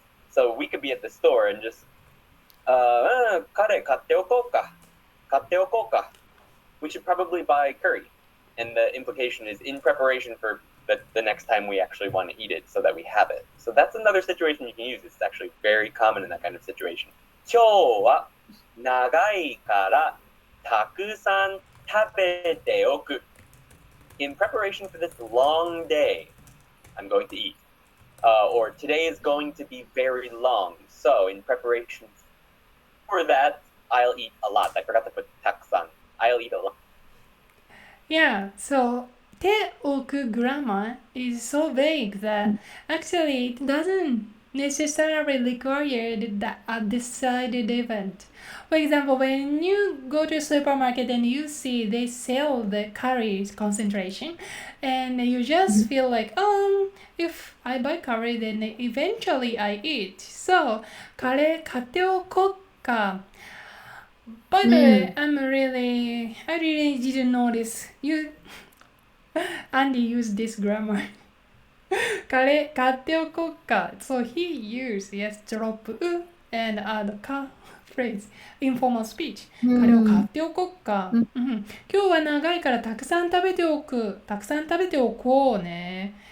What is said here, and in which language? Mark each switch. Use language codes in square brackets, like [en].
[en] So we could be at the store and just [ja] カレー買っておこうか。買っておこうか。 [en] We should probably buy curry. And the implication is in preparation for the next time we actually want to eat it so that we have it. So that's another situation you can use. It's actually very common in that kind of situation. [ja] 今日は長いからたくさん食べておく. [en] In preparation for this long day, I'm going to eat. Or today is going to be very long. So in preparation for that, I'll eat a lot. I forgot to put たくさん. I'll eat a lot. Yeah, so te oku grammar is so vague that actually it doesn't necessarily require a decided event. For example, when you go to a supermarket and you see they sell the curry concentration and you just feel like, if I buy curry then eventually I eat. [ja] So, カレー買っておこうか. [en] By the way, I really didn't notice. Andy used this grammar. [ja] カレー買っておこうか. [en] So he used, yes, drop u and add ka phrase, informal speech. [ja] カレーを買っておこうか。今日は長いからたくさん食べておく。たくさん食べておこうね。